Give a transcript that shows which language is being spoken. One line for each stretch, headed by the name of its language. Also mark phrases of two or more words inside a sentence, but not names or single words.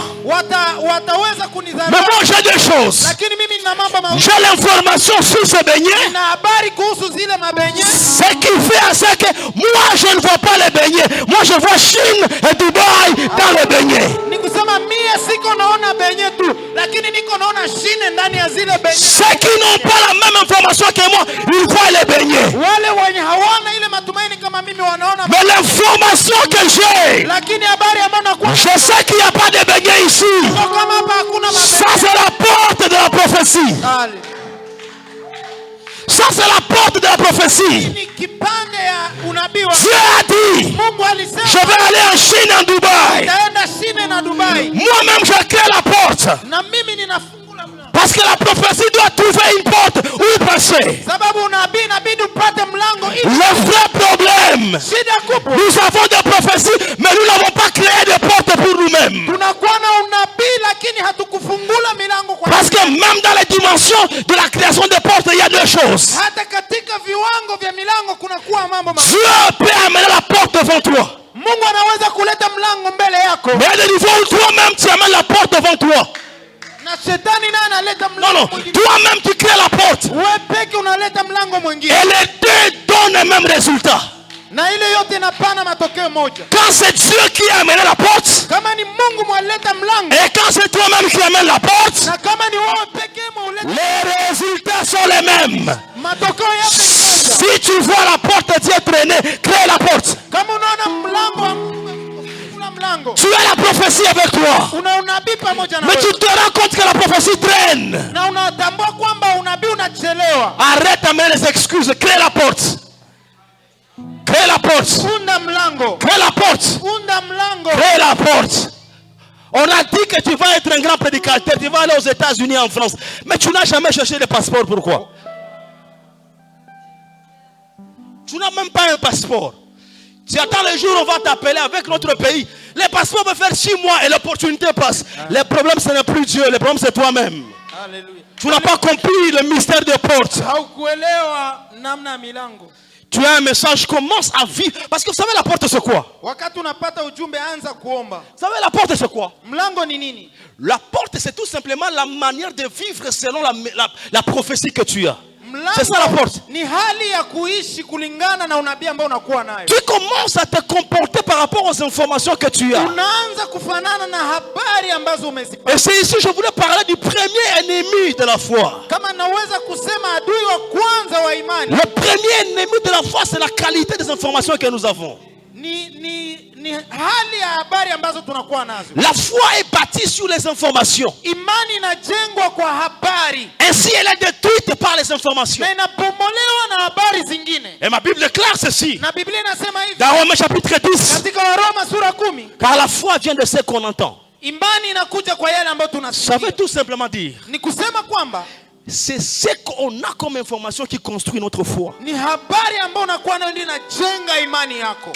French: Mais moi j'ai des choses. J'ai l'information sur ce beignet. Ce qui fait à ça que moi je ne vois pas les beignets. Moi je vois Chine et Dubaï dans les beignets.
Swahili: lakini niko naona shine ndani ya zile benye.
French: Ceux qui n'ont pas la même information que moi, ils voient les beignets.
Swahili: Wale wenye hawana ile matumaini kama mimi wanaona.
French: Mais l'information que j'ai,
Swahili: Lakini habari ambayo nakuwa,
French: je sais qu'il n'y a pas de beignets ici.
Swahili: kama hapa hakuna
French: Ça c'est la porte de la prophétie. Ça c'est la porte de la prophétie.
Swahili: Ni kipande ya unabii wa
French: Dieu a dit,
Swahili: Mungu alisema,
French: je vais aller en Chine, en Dubaï.
Swahili: nitaenda Chine na Dubai.
French: Moi-même je crée la porte.
Swahili: Na mimi ninafungula mlango.
French: Parce que la prophétie doit trouver une porte où passer.
Swahili: Sababu unabii inabidi upate mlango ili.
French: Le vrai problème,
Swahili: Shida kubwa,
French: nous avons des prophéties, mais nous n'avons pas créé de portes pour nous-mêmes.
Swahili: tunakuwa na unabii lakini hatukufungula milango kwa.
French: Parce que même dans les dimensions de la création des portes, il y a deux choses.
Swahili: Hata katika viwango vya milango kuna kuwa mambo makubwa.
French: Dieu peut amener la porte devant toi.
Swahili: Mungu anaweza kuleta mlango mbele yako.
French: Mais il y a des niveaux où toi-même tu amènes la porte devant toi.
Swahili: Na shetani naye analeta
French: Non,
Swahili: mlango
French: non,
Swahili: mwingine.
French: toi-même tu crées la porte.
Swahili: Wewe peke unaleta mlango mwingine.
French: Et les deux donnent le même résultat.
Swahili: Na ile yote inapana matokeo moja.
French: Quand c'est Dieu qui a amené la porte,
Swahili: Kama ni Mungu mwaleta mlango.
French: et quand c'est toi-même qui amène la porte,
Swahili: Na kama ni wewe peke mwaleta,
French: les résultats sont les mêmes.
Swahili: matokeo yote ni moja.
French: Si tu vois la porte de Dieu traîner, crée la porte.
Swahili: Kama unaona mlango, kuna mlango.
French: Tu as la prophétie avec toi.
Swahili: Una unabii pamoja na
French: Mais
Swahili: wewe.
French: tu te rends compte que la prophétie traîne.
Swahili: Na unatambua kwamba unabii unachelewa.
French: Arrête d'amener les excuses. Crée la porte. Crée la porte.
Swahili: Funda mlango.
French: Crée la porte.
Swahili: Funda mlango.
French: Crée la porte. On a dit que tu vas être un grand prédicateur. Tu vas aller aux États-Unis, en France. Mais tu n'as jamais cherché le passeport. Pourquoi? Tu n'as même pas un passeport. Tu attends le jour où on va t'appeler avec notre pays. Les passeports peuvent faire 6 mois et l'opportunité passe. Le problème, ce n'est plus Dieu. Le problème, c'est toi-même. Alléluia. Tu n'as pas compris le mystère des portes.
Swahili: Haukuelewa namna ya milango.
French: Tu as un message, commence à vivre. Parce que vous savez, la porte, c'est quoi?
Swahili: Wakati unapata ujumbe, anza kuomba.
French: Vous savez, la porte, c'est quoi?
Swahili: Mlango ni nini?
French: La porte, c'est tout simplement la manière de vivre selon la prophétie que tu as. C'est ça la porte.
Swahili: Ni hali ya kuishi kulingana na unabii ambao unakuwa nayo.
French: Tu commences à te comporter par rapport aux informations que tu as.
Swahili: Unaanza kufanana na habari ambazo umezipata.
French: Et c'est ici que je voulais parler du premier ennemi de la foi.
Swahili: Kama naweza kusema adui wa kwanza wa imani.
French: Le premier ennemi de la foi, c'est la qualité des informations que nous avons.
Swahili: Ni hali ya habari ambazo tunakuwa nazo.
French: La foi est bâtie sur les informations.
Swahili: Imani inajengwa kwa habari.
French: Ainsi, elle est détruite par les informations.
Swahili: Na inapomolewa na habari zingine.
French: Et ma Bible déclare ceci.
Swahili: Na Biblia inasema hivi.
French: Dans Romains chapitre 10.
Swahili: Katika Waroma sura 10.
French: Car la foi vient de ce qu'on entend.
Swahili: Imani inakuja kwa yale ambayo tunasikia.
French: Ça veut tout simplement dire.
Swahili: Ni kusema kwamba
French: c'est ce qu'on a comme information qui construit notre foi.
Swahili: Ni habari ambayo unakuwa nayo ndio inajenga imani yako.